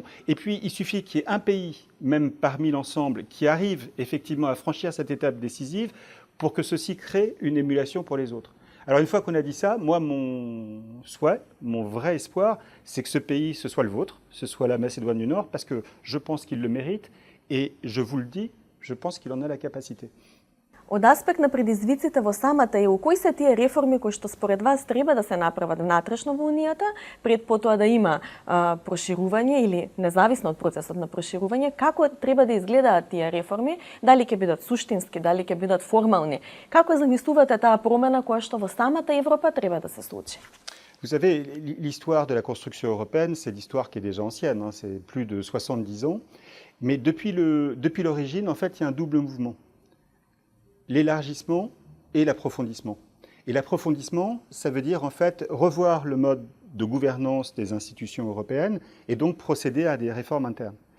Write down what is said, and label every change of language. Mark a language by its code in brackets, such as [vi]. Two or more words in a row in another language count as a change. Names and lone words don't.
[fr] Et puis, il suffit qu'il y ait un pays, même parmi l'ensemble, qui arrive effectivement à franchir cette étape décisive pour que ceci crée une émulation pour les autres. Alors, une fois qu'on a dit ça, moi, mon souhait, mon vrai espoir, c'est que ce pays, ce soit le vôtre, ce soit la Macédoine du Nord, parce que je pense qu'il le mérite et je vous le dis, je pense qu'il en a la capacité. [mk] Од аспект на предизвиците во самата ЕУ, кои се тие реформи кои што според вас треба да се направат внатрешно во Унијата, пред потоа да има проширување или независно од процесот на проширување, како треба да изгледаат тие реформи, дали ќе бидат суштински, дали ќе бидат формални, како замислувате таа промена која што во самата Европа треба да се случи? [fr] Vous savez, l'histoire de la construction européenne, c'est l'histoire qui est déjà ancienne, hein, c'est plus de 70 ans, mais depuis l'origine, en fait, il y a un double mouvement. L'élargissement et l'approfondissement. Et l'approfondissement, ça veut dire en fait revoir le mode de gouvernance des institutions européennes et donc procéder à des réformes internes.